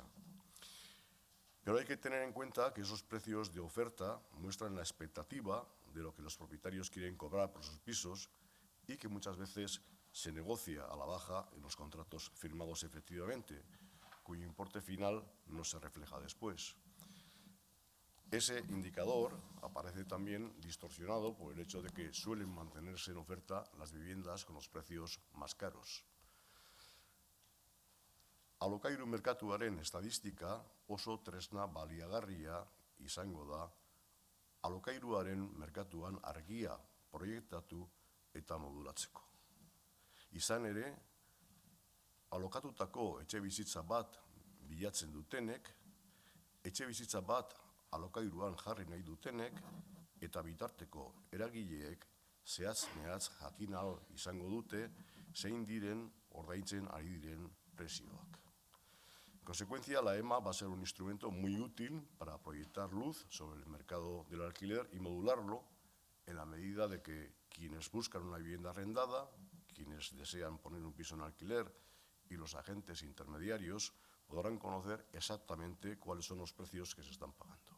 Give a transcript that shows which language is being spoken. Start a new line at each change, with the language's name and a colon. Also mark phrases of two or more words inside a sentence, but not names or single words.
Spanish: Pero hay que tener en cuenta que esos precios de oferta muestran la expectativa de lo que los propietarios quieren cobrar por sus pisos y que muchas veces se negocia a la baja en los contratos firmados efectivamente, cuyo importe final no se refleja después. Ese indicador aparece también distorsionado por el hecho de que suelen mantenerse en oferta las viviendas con los precios más caros.
Basque: Alokairu merkatuaren estadistika oso tresna baliagarria izango da alokairuaren merkatuan argia proiektatu eta modulatzeko. Izan ere, alokatutako etxebizitza bat bilatzen dutenek, etxebizitza bat alokairuan jarri nahi dutenek eta bitarteko eragileek zehatz-mehatz jakin ahal izango dute zein diren ordaintzen ari diren prezioak.
Spanish: En consecuencia, la EMA va a ser un instrumento muy útil para proyectar luz sobre el mercado del alquiler y modularlo en la medida de que quienes buscan una vivienda arrendada, quienes desean poner un piso en alquiler y los agentes intermediarios podrán conocer exactamente cuáles son los precios que se están pagando.